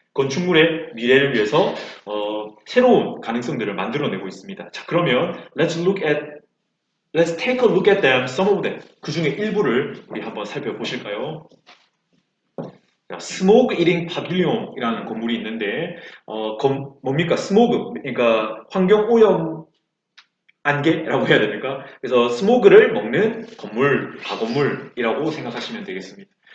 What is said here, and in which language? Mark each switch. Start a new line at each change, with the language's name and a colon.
Korean: 건축물의 미래를 위해서 새로운 가능성들을 만들어내고 있습니다. 자, 그러면
English: let's take a look at them, some of them.
Korean: 그 중에 일부를 우리 한번 살펴보실까요? 스모그 이링 파빌리온이라는 건물이 있는데 뭡니까? 스모그, 그러니까 환경 오염 안개라고 해야 됩니까? 그래서 스모그를 먹는 건물, 가건물이라고 생각하시면 되겠습니다.